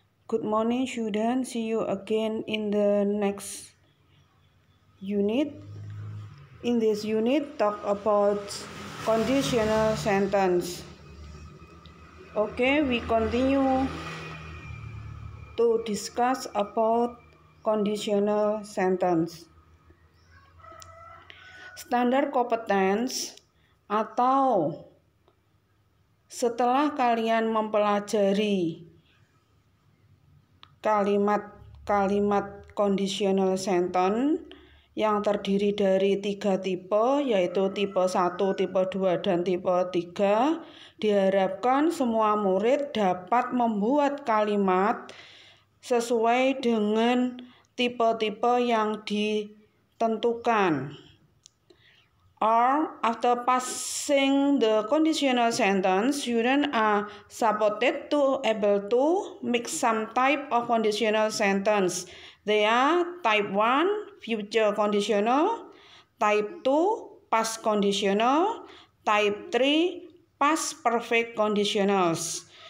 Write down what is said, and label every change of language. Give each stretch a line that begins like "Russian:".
English: Good morning students, see you again in the next unit. In this unit talk about conditional sentence. Okay, we continue to discuss about conditional sentence.
Indonesian: Standar competence atau setelah kalian mempelajari kalimat-kalimat conditional sentence yang terdiri dari 3 tipe, yaitu tipe 1, tipe 2, dan tipe 3, diharapkan semua murid dapat membuat kalimat sesuai dengan tipe-tipe yang ditentukan.
English: Or, after passing the conditional sentence, students are supported to able to make some type of conditional sentence. They are type 1, future conditional, type 2, past conditional, type 3, past perfect conditionals.